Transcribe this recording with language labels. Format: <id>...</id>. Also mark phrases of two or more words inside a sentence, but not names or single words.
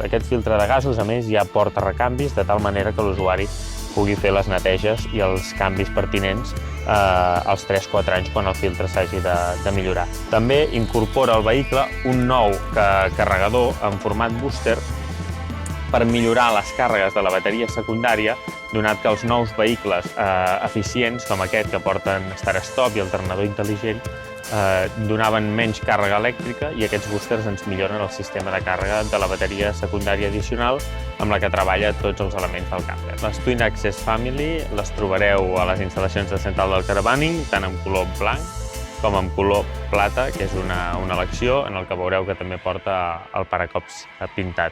<ca>Aquest filtre de gasos, a més, ja porta recanvis de tal manera que l'usuari pugui fer les neteges i els canvis pertinents als 3-4 anys quan el filtre s'hagi de millorar. També incorpora al vehicle un nou carregador en format booster per millorar les càrregues de la bateria secundària, donat que els nous vehicles eficients, com aquest que porten start-stop i alternador intel·ligent, donaven menys càrrega elèctrica i aquests boosters ens milloren el sistema de càrrega de la bateria secundària addicional amb la que treballa tots els elements del camper. Les Twin Access Family les trobareu a les instal·lacions de Central del Caravaning, tant en color blanc com en color plata, que és una elecció en el que veureu que també porta el paracops pintat.</ca>